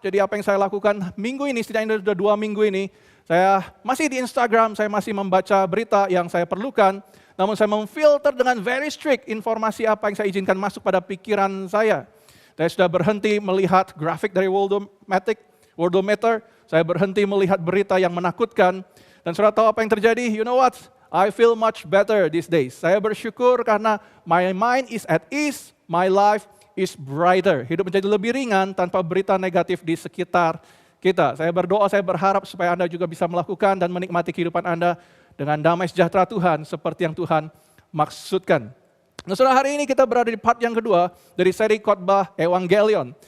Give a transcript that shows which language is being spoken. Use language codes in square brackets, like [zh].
[id] Jadi apa yang saya lakukan minggu ini, setidaknya sudah 2 minggu ini, saya masih di Instagram, saya masih membaca berita yang saya perlukan, namun saya memfilter dengan very strict informasi apa yang saya izinkan masuk pada pikiran saya. Saya sudah berhenti melihat grafik dari Worldometer, saya berhenti melihat berita yang menakutkan, dan saudara tahu apa yang terjadi? [en] You know what? I feel much better these days. [id] Saya bersyukur karena [en] my mind is at ease, my life is brighter. [id] Hidup menjadi lebih ringan tanpa berita negatif di sekitar kita. Saya berdoa, saya berharap supaya Anda juga bisa melakukan dan menikmati kehidupan Anda dengan damai sejahtera Tuhan seperti yang Tuhan maksudkan. Nah, saudara, hari ini kita berada di part yang kedua dari seri khotbah Evangelion.